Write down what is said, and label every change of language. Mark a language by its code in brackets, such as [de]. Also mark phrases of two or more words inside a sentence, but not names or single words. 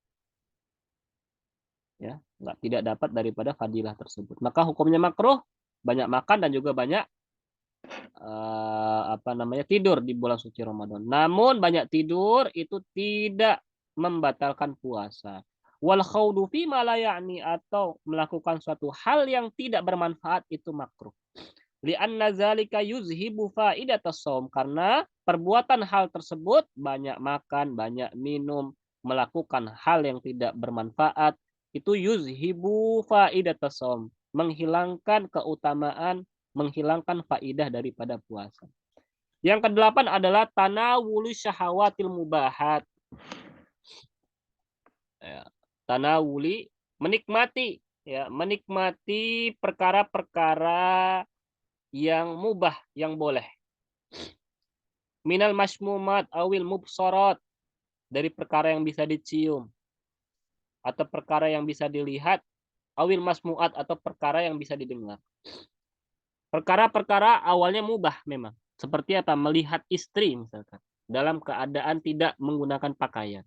[id] Ya, tidak dapat daripada fadilah tersebut. Maka hukumnya makruh, banyak makan dan juga banyak tidur di bulan suci Ramadan. Namun banyak tidur itu tidak membatalkan puasa. [ar] والخوض في ما لا يعني, [id] atau melakukan suatu hal yang tidak bermanfaat itu makruh. [ar] لأن ذلك يذهب فائدة الصوم, [id] karena perbuatan hal tersebut, banyak makan, banyak minum, melakukan hal yang tidak bermanfaat, itu [ar] يذهب فائدة الصوم, [id] menghilangkan keutamaan, menghilangkan faidah daripada puasa. Yang kedelapan adalah [ar] تناول شهوات المباحات. [id] Ya, tanawuli, menikmati, ya, menikmati perkara-perkara yang mubah, yang boleh. [ar] من المشمومات أو المبصرات, [id] dari perkara yang bisa dicium atau perkara yang bisa dilihat, [ar] أو المسموعات, [id] atau perkara yang bisa didengar. Perkara-perkara awalnya mubah memang. Seperti apa? Melihat istri misalkan dalam keadaan tidak menggunakan pakaian.